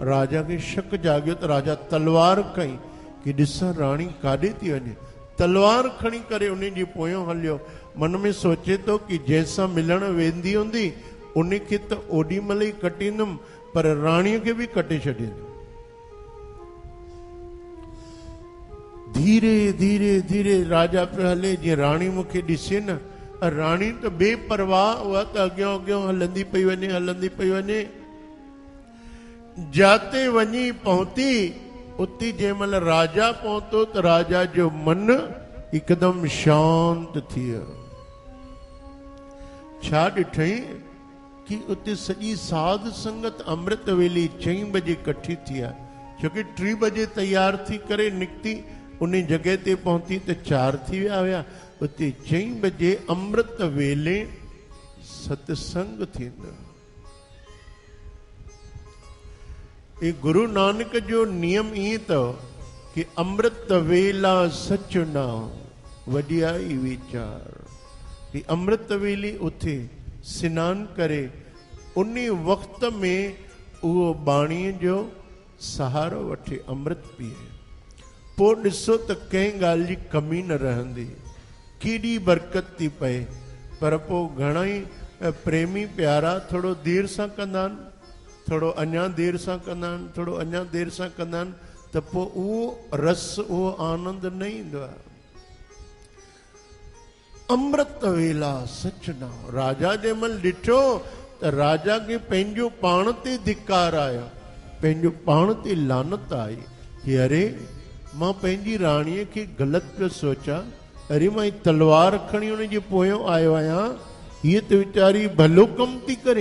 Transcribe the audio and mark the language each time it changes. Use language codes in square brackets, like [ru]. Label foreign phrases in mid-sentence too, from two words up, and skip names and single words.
[sd] राजा खे शक जाॻियो त राजा तलवार खई कि ॾिसां राणी काॾे थी वञे। तलवार खणी करे उन जे पोयों हलियो। मन में सोचे थो कि जंहिंसां मिलण वेंदी हूंदी उन खे त ओॾी महिल ई कटींदुमि, पर राणीअ खे बि कटे छॾींदुमि। धीरे धीरे धीरे राजा पियो हले जीअं राणी मूंखे ॾिसे न। राणी त बेपरवाह, उहा त अॻियां अॻियां हलंदी पई वञे, हलंदी पई वञे। जाते वञी पहुती उते जंहिं महिल राजा पहुतो त राजा जो मन हिकदमि शांत थी वियो। छा ॾिठई कि उते सॼी साध संगत अमृत वेले 4 बजे इकट्ठी थी आहे, छोकी 3 बजे तैयार थी करे निकिती। उन जॻह ते पहुती त 4 थी विया हुया। उते 4 बजे अमृत वेले सत्संग थींदो। ये गुरु नानक जो नियम ईअं अथव कि [pa] ਅੰਮ੍ਰਿਤ ਵੇਲਾ ਸਚ ਨਾਮ ਵਡਿਆਈ ਵਿਚਾਰ। [sd] कि अमृत वेले उथे सनान करे उन वक़्त में उहो बाणीअ जो सहारो वठे, अमृत पीए। पोइ ॾिसो त कंहिं ॻाल्हि जी कमी न रहंदी, केॾी बरकत थी पए। पर पोइ घणेई प्रेमी प्यारा थोरो देर सां कंदा आहिनि, थोरो अञा देर सां कंदा आहिनि, थोरो अञा देर सां कंदा आहिनि, त पोइ उहो रस, उहो आनंद न ईंदो आहे। [pa] ਅੰਮ੍ਰਿਤ ਵੇਲਾ ਸਚ ਨਾ। [sd] राजा जंहिं महिल ॾिठो त राजा खे पंहिंजो पाण ते धिकार आयो, पंहिंजो पाण ते लानत आई कि अरे मां पंहिंजी राणीअ खे ग़लति पियो सोचां। अरे मां तलवार खणी हुन जे पोयों आयो आहियां, हीअ त वीचारी भलो कमु थी करे।